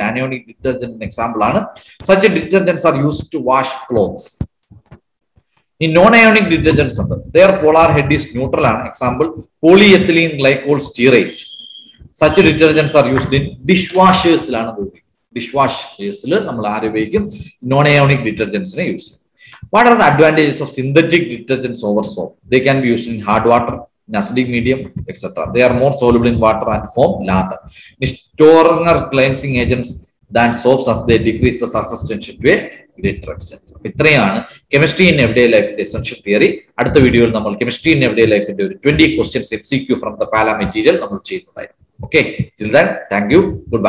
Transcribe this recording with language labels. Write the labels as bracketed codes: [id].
[en] Anionic detergent example ആണ്. Such detergents are used to wash clothes. ഈ non ionic detergents ഉണ്ട്. Their polar head is neutral ആണ്. Example polyethylene glycol stearate. Such detergents are used in dish വാഷേഴ്സിലാണ് ഉപയോഗിക്കുന്നത്. [ml] Dish വാഷേഴ്സിൽ നമ്മൾ ആര് ഉപയോഗിക്കും? Non ionic ഡിറ്റർജൻസിനെ use ചെയ്യും. [en] What are the advantages of synthetic detergents over soap? They can be used in hard water, in acidic medium, etc. They are more soluble in water and form lather. Stronger cleansing agents than soaps as they decrease the surface tension to a greater extent. [ml] ഇത്രയാണ് chemistry in everyday ലൈഫിന്റെ essential theory. അടുത്ത വീഡിയോയിൽ നമ്മൾ chemistry in everyday ലൈഫിന്റെ ഒരു 20 questions MCQ from the Pala material നമ്മൾ ചെയ്യുന്നതായിരിക്കും. Okay, [en] till then, thank you, goodbye.